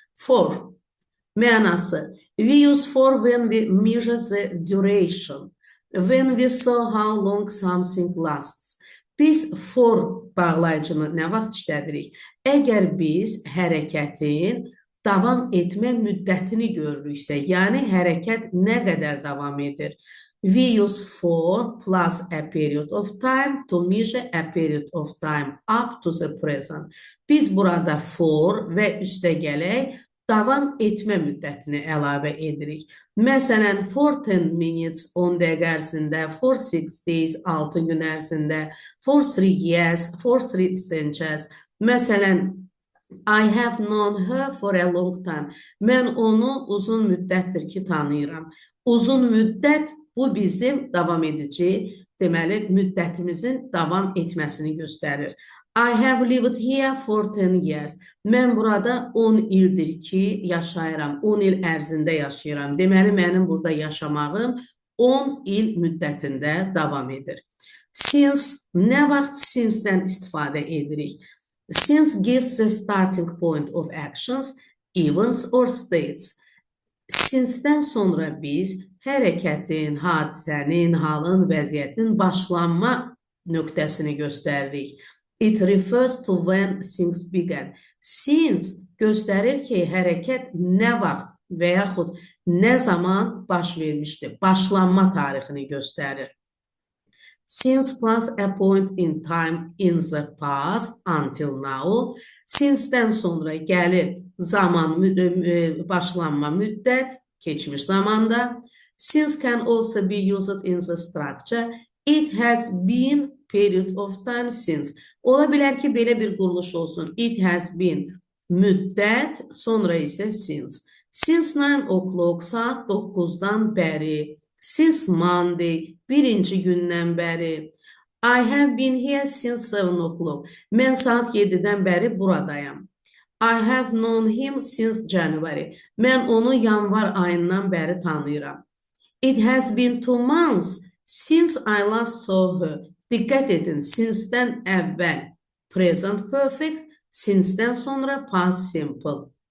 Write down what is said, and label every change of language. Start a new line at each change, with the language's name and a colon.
English: For mənası, we use for when we measure the duration, when we saw how long something lasts.
Azerbaijani: Biz for bağlayıcını nə vaxt işlədirik? Əgər biz hərəkətin davam etmə müddətini görürüksə, yəni hərəkət nə qədər davam edir?
English: We use for plus a period of time to measure a period of time up to the present.
Azerbaijani: Biz burada for və üstəgələk davam etmə müddətini əlavə edirik. Məsələn,
English: for 10 minutes
Azerbaijani: 10 dəqiqə ərzində,
English: for 6 days
Azerbaijani: 6 gün ərzində,
English: for 3 years, for 3 centuries.
Azerbaijani: Məsələn,
English: I have known her for a long time.
Azerbaijani: Mən onu uzun müddətdir ki, tanıyıram. Uzun müddət bu bizim davam edici, deməli, müddətimizin davam etməsini göstərir.
English: I have lived here for 10 years.
Azerbaijani: Mən burada 10 ildir ki, yaşayıram. 10 il ərzində yaşayıram. Deməli, mənim burada yaşamağım 10 il müddətində davam edir. Since, nə vaxt since-dən istifadə edirik?
English: Since gives the starting point of actions, events or states.
Azerbaijani: Since-dən sonra biz hərəkətin, hadisənin, halın, vəziyyətin başlanma nöqtəsini göstəririk.
English: It refers to when things began.
Azerbaijani: Since göstərir ki, hərəkət nə vaxt və yaxud nə zaman baş vermişdir. Başlanma tarixini göstərir.
English: Since plus a point in time in the past until now.
Azerbaijani: Since-dən sonra gəlir zaman, başlanma müddət, keçmiş zamanda.
English: Since can also be used in the structure. It has been period of time since.
Azerbaijani: Ola bilər ki, belə bir quruluş olsun.
English: It has been
Azerbaijani: müddət, sonra isə since.
English: Since 9 o'clock,
Azerbaijani: saat 9-dan bəri.
English: Since Monday,
Azerbaijani: birinci gündən bəri.
English: I have been here since 7 o'clock.
Azerbaijani: Mən saat 7-dən bəri buradayam.
English: I have known him since January.
Azerbaijani: Mən onu yanvar ayından bəri tanıyıram.
English: It has been 2 months since I last saw her.
Azerbaijani: Diqqət edin, since-dən əvvəl present perfect, since-dən sonra past simple.